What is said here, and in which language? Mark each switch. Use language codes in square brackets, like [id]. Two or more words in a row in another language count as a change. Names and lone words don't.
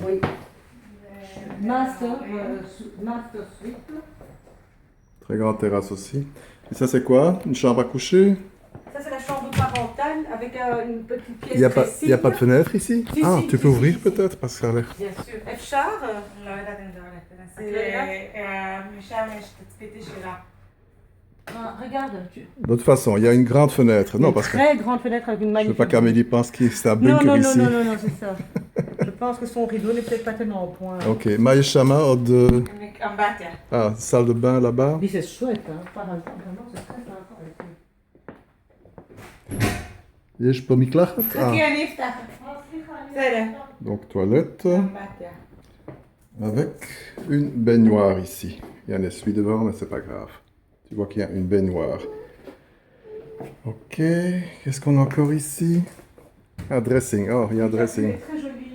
[en] Oui. Master suite. [fr] Très grande terrasse aussi. Et ça, c'est quoi? Une chambre à coucher? Ça, c'est la chambre parentale avec une petite pièce. Il n'y a pas de fenêtre ici? Si, Ah, si, tu si, peux si, ouvrir si. peut-être parce que ça a l'air. Bien sûr. [he] אפשר? לא יודעת אם זה הולך את לנסי. לא יודעת? משם יש תצפית ישירה. [fr] Regarde. De toute façon, il y a une grande fenêtre. Non, Une parce que très grande fenêtre avec une je ne veux magnifique. pas qu'Amélie pense que c'est un Non, bunker non, non, ici. non, non, non, c'est ça. Je pense que son rideau n'est peut-être pas tellement au point. [he] Ok. Maïshama, אמבטיה. [fr] Ah, salle de bain là-bas. Mais c'est chouette, hein. Vraiment, c'est très sympa ici. [he] יש פה מקלחת? [fr] Ah. [he] חכי, אני אפתח. בסדר. [fr] Donc toilette [he] אמבטיה. [fr] avec une baignoire ici. Il y a un essuie devant, mais c'est pas grave. Tu vois qu'il y a une baignoire. Ok, qu'est-ce qu'on a encore ici? Un dressing. Oh, il y a un dressing. C'est très joli.